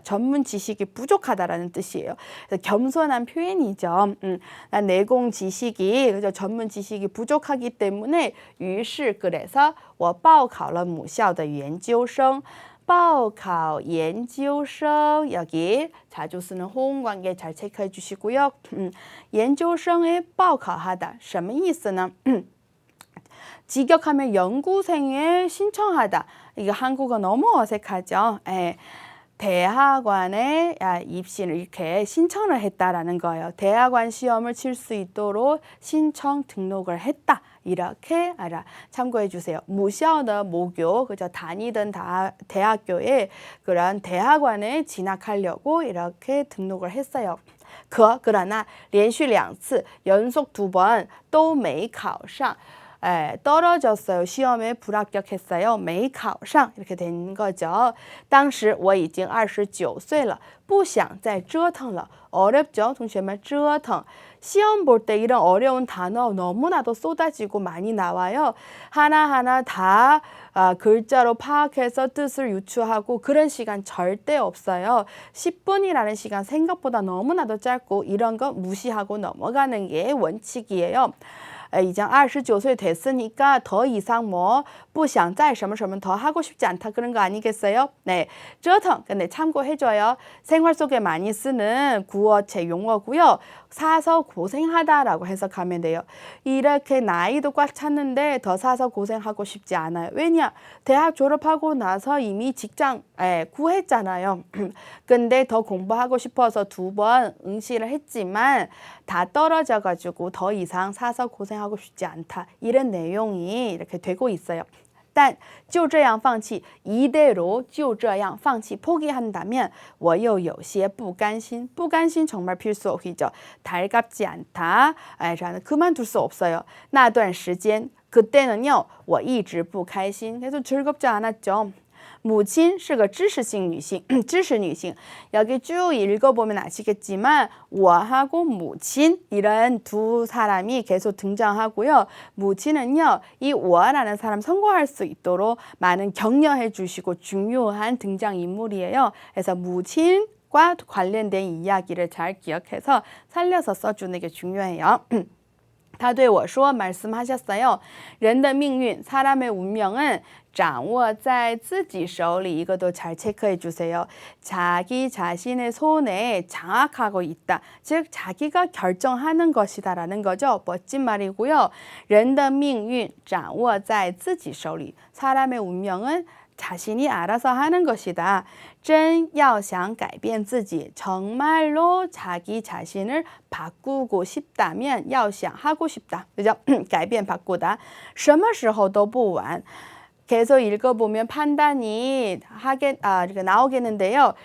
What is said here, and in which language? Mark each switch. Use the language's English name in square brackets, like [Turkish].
[Korean] 전문 지식이 부족하다라는 뜻이에요. 그래서 겸손한 표현이죠. 내공 지식이 그죠? 전문 지식이 부족하기 때문에 [Chinese] 于是 [Korean] 그래서 [Chinese] 我报考了母校的研究生 报考研究生 [Korean] 여기 자주 쓰는 호응관계 잘 체크해 주시고요. [Chinese] 研究生에 报考하다 什么意思呢? [Korean] 직역하면 연구생에 신청하다. 이거 한국어 너무 어색하죠. 대학원에 입시를 이렇게 신청을 했다라는 거예요. 대학원 시험을 칠 수 있도록 신청 등록을 했다. 이렇게 참고해 주세요. 무시하는 모교, 그죠? 다니던 대학교에 그런 대학원에 진학하려고 이렇게 등록을 했어요. 그러나 [Chinese] 连续2次 [Korean] 연속 2번 [Chinese] 都没考上 [Korean] 떨어졌어요. 시험에 불합격했어요. [Chinese] 没考上 [Korean] 이렇게 된 거죠. [Chinese] 当时我已经29岁了不想再折腾了 [Korean] 어렵죠? 동시에만 折腾 시험 볼 때 이런 어려운 단어 너무나도 쏟아지고 많이 나와요. 하나하나 다 글자로 파악해서 뜻을 유추하고 그런 시간 절대 없어요. 10분이라는 시간 생각보다 너무나도 짧고 이런 거 무시하고 넘어가는 게 원칙이에요. [Chinese] 已经29岁 [Korean] 됐으니까 더 이상 뭐 [Chinese] 不想再什么什么 [Korean] 더 하고 싶지 않다 그런 거 아니겠어요? 네, 折腾 근데 참고해줘요. 생활 속에 많이 쓰는 구어체 용어고요. 사서 고생하다라고 해석하면 돼요. 이렇게 나이도 꽉 찼는데 더 사서 고생하고 싶지 않아요. 왜냐? 대학 졸업하고 나서 이미 직장 구했잖아요. 근데 더 공부하고 싶어서 2번 응시를 했지만 다 떨어져가지고 더 이상 사서 고생하고 싶지 않다. 이런 내용이 이렇게 되고 있어요. [Chinese] 但就这样放弃 [Korean] 이대로 [Chinese] 就这样放弃 [Korean] 포기한다면 [Chinese] 我又有些不甘心 不甘心 [Korean] 정말 필수어휘죠. 달갑지 않다. 저는 그만둘 수 없어요. [Chinese] 那段时间 [Korean] 그때는요 [Chinese] 我一直不开心 [Korean] 계속 즐겁지 않았죠. [Chinese] 母亲是个知识性女性,知识女性. [Korean] 여기 쭉 읽어보면 아시겠지만 我하고 母亲 이런 두 사람이 계속 등장하고요. 母亲은요, 이 我라는 사람 성공할 수 있도록 많은 격려해 주시고 중요한 등장인물이에요. 그래서 母亲과 관련된 이야기를 잘 기억해서 살려서 써주는 게 중요해요. [Chinese] 他对我说 [Korean] 말씀하셨어요. [Chinese] 人的命运, [Korean] 사람의 운명은 [Chinese] 掌握在自己手里 [Korean] 이것도 잘 체크해 주세요. 자기 자신의 손에 장악하고 있다. 즉 자기가 결정하는 것이다라는 거죠. 멋진 말이고요. [Chinese] 人的命运掌握在自己手里. [Korean] 사람의 운명은 자신이 알아서 하는 것이다. [Chinese] 真要想改变自己 [Korean] 정말로 자기 자신을 바꾸고 싶다면 [Chinese] 要想 [Korean] 하고 싶다. 그죠? [Chinese] 改变 [Korean] 바꾸다. [Chinese] 什么时候都不晚. [Korean] 계속 읽어보면 판단이 나오겠는데요.